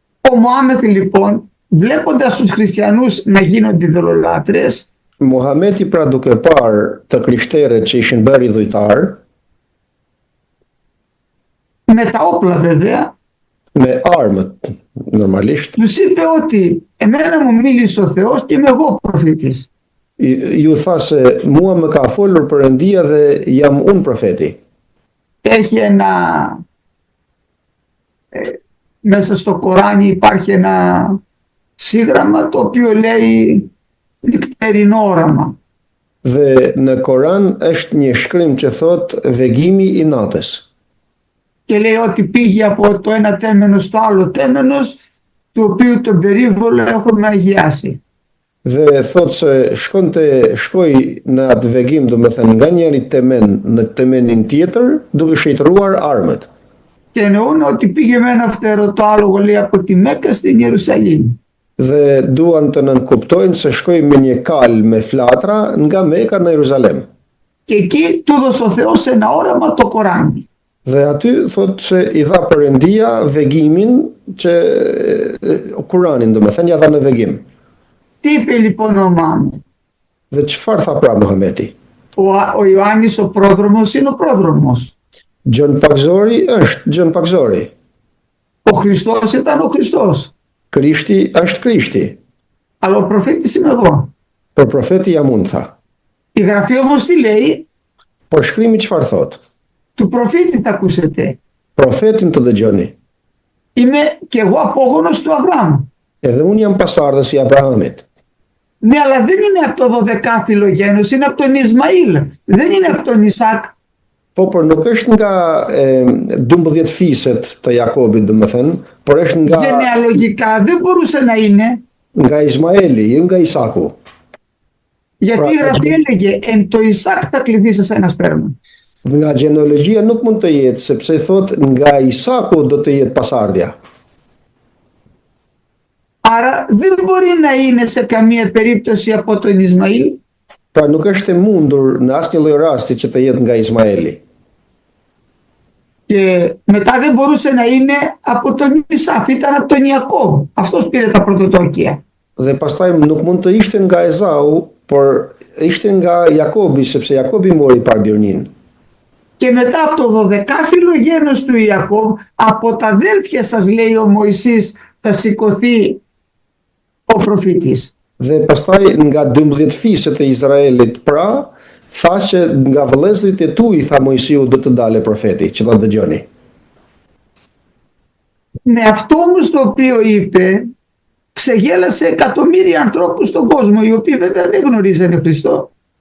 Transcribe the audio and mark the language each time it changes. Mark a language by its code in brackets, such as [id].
[el] Ο Μωάμεθ λοιπόν, βλέποντας τους χριστιανούς να γίνονται ειδωλολάτρες, [sq] Muhameti pra duke parë të krishterët që ishin bërë idhujtarë, [el] με τα όπλα βέβαια, [sq] me armët normalisht, [el] τους είπε ότι εμένα μου μίλησε ο Θεός και είμαι εγώ προφήτης. [sq] ju tha se mua më ka folur Perëndia dhe jam unë profeti. [el] Έχει ένα, μέσα στο Κοράνι υπάρχει ένα σύγγραμμα το οποίο λέει νυχτερινό όραμα. [sq] Dhe në Koran është një shkrim që thot vegimi i natës. [el] Και λέει ότι πήγε από το ένα τέμενος στο άλλο τέμενος, του οποίου τον περίβολο έχουμε αγιάσει. [sq] Dhe thot se shkoi në atë vegim, do me thënë nga njëri temen në temenin tjetër, duke shejtëruar armët. [el] Και εννοούν ότι πήγε με ένα φτερωτάλογο, λέει, από τη Μέκκα στην Ιερουσαλήμ. [sq] Dhe duan të nënkuptojnë se shkoi me një kal me flatra nga Meka në Jeruzalem. [el] Και εκεί του έδωσε ο Θεός ένα όραμα το Κοράνι. [sq] Dhe aty thot se i dha Perëndia vegimin që Kuranin, do me thënë, ja dha në vegim. [el] Τι είπε λοιπόν ο Μωάμεθ? [sq] Dhe çfarë tha pra Muhameti? [el] Ο Ιωάννης ο πρόδρομος είναι ο πρόδρομος. [sq] Gjën Pakzori është gjën Pakzori. [el] Ο Χριστός ήταν ο Χριστός. [sq] Krishti është Krishti. [el] Αλλά ο προφήτης είμαι εγώ. [sq] Por profeti jam unë, tha. [el] Η Γραφή όμως τι λέει? [sq] Por shkrimi çfarë thot? [el] Του προφήτη θα ακούσετε. [sq] Profetin të dëgjoni. [el] Είμαι και εγώ απόγονος του Αβραάμ. [sq] Edhe unë jam pasardhës i Abrahamit. [el] Ναι, αλλά δεν είναι από το 12φυλλο γένος, είναι από τον Ισμαήλ. Δεν είναι από τον Ισάκ. [sq] Po, por nuk është nga 12 fiset të Jakobit, do me thënë, por është nga [el] Γενεαλογικά δεν μπορούσε να είναι. [sq] nga Ismaeli, jo nga Isaku. [el] Γιατί η Γραφή έλεγε εν το Ισάκ θα κληθείς ένα σπέρμα. [sq] Nga genealogjia nuk mund të jetë, sepse thot nga Isaku do të jetë pasardhja. [el] Άρα δεν μπορεί να είναι σε καμία περίπτωση από τον Ισμαήλ. [sq] Pra nuk është e mundur në asnjë lloj rasti që të jetë nga Ismaeli. [el] Και μετά δεν μπορούσε να είναι από τον Ισάφ, ήταν από τον Ιακώβ. Αυτός πήρε τα πρωτοτόκια. [sq] Dhe pastaj nuk mund të ishte nga Ezau, por ishte nga Jakobi, sepse Jakobi mori parbirnin. [el] Και μετά από το 12φυλλο γένος του Ιακώβ, από τα αδέλφια σας, λέει ο Μωυσής, θα σηκωθεί ο προφήτης. [sq] Dhe pastaj nga 12 fiset e Izraelit, pra, tha që nga vëllezërit e tu, i tha Mojsiu, do të dale profeti, që ta dëgjoni. [el] Με αυτό όμως το οποίο είπε, ξεγέλασε εκατομμύρια ανθρώπους στον κόσμο, οι οποίοι βέβαια δεν γνωρίζανε Χριστό.